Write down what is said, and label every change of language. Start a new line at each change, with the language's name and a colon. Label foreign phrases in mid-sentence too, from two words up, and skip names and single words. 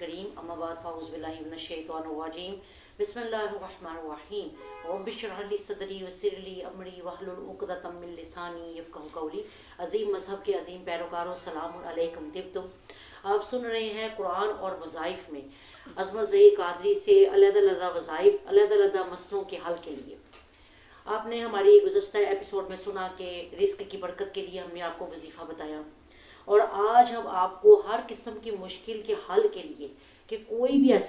Arabic: أما بعد فأعوذ بالله من الشيطان الرجيم بسم الله الرحمن الرحيم رب اشرح لي صدري ويسر لي أمري واحلل عقدة من لساني يفقهوا قولي.
Urdu: عظیم مذہب کے عظیم پیروکاروں,
Arabic: سلام عليكم طبتم.
Urdu: آپ سن رہے ہیں قرآن اور وظائف میں عظمت ظہیر قادری سے الگ الگ وظائف، الگ الگ مسئلوں کے حل کے لیے. آپ نے ہماری گزشتہ ایپیسوڈ میں سنا کہ رزق کی برکت کے لیے ہم نے آپ کو وظیفہ بتایا، اور آج ہم آپ کو ہر قسم کی مشکل کے حل کے لیے کہ کوئی بھی ایسا